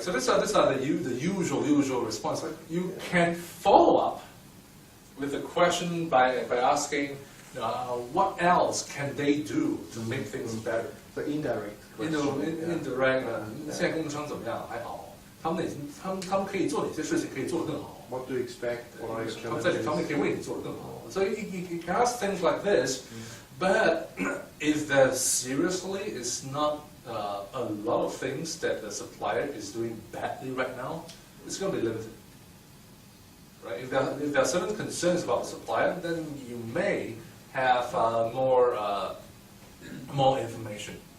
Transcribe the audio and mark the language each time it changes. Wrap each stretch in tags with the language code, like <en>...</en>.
<en>So these are the usual response. You can follow up with a question by asking, what else can they do to make things better? The indirect question.</en> <zh>Indirect. 现在供应商怎么样？还好。他们可以做哪些事情可以做得更好？</zh> <en>What do you expect? What are your</en> <zh>他们在哪方面可以为你做得更好？</zh> <en>So you can ask things like this, but if there seriously is not a lot of things that the supplier is doing badly right now, it's going to be limited. Right? If there are certain concerns about the supplier, then you may have more information.</en>